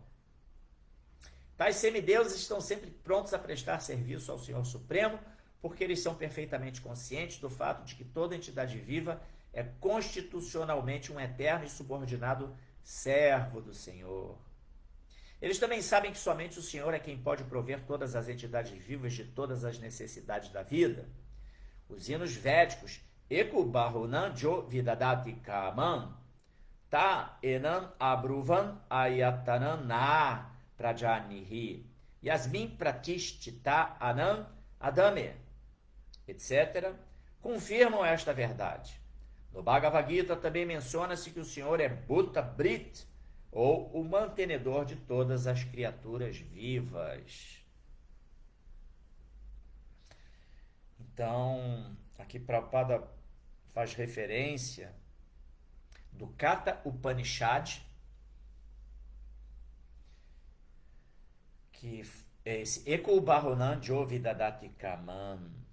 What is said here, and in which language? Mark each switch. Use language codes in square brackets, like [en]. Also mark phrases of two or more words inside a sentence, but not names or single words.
[pt] Tais semideuses estão sempre prontos a prestar serviço ao Senhor Supremo, porque eles são perfeitamente conscientes do fato de que toda entidade viva é constitucionalmente um eterno e subordinado servo do Senhor. Eles também sabem que somente o Senhor é quem pode prover todas as entidades vivas de todas as necessidades da vida. Os hinos védicos [sa] एको बहूनां यो विदधाति कामान् ता एनं अब्रुवन् आयतनं नः प्रजानीहि यस्मिन् प्रतिष्ठिता अन्नम् अदाम, [pt] etc., confirmam esta verdade. No Bhagavad Gita também menciona-se que o Senhor é Bhuta Brit, ou o mantenedor de todas as criaturas vivas. Então, aqui Prabhupada faz referência do Katha Upanishad, que é esse [sa] एको बहूनां योविदधाति कामान्.